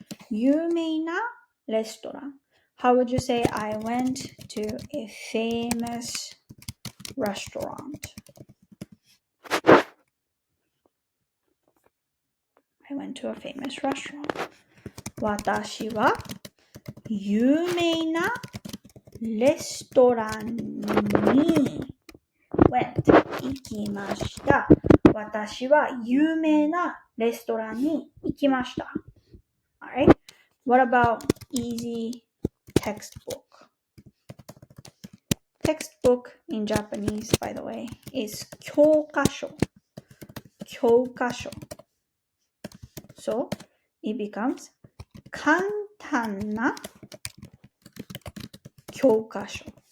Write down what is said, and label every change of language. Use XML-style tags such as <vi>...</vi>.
<ja>有名なレストラン。</ja> <en>How would you say I went to a famous restaurant? I went to a famous restaurant.</en> <ja>私は有名なレストランに went 行きました。私は有名なレストランに行きました。</ja> <en>Alright? What about easy textbook? Textbook in Japanese, by the way, is 教科書。</en> <ja>教科書。</ja> <en>So, it becomes</en> <ja>簡単な教科書。</ja>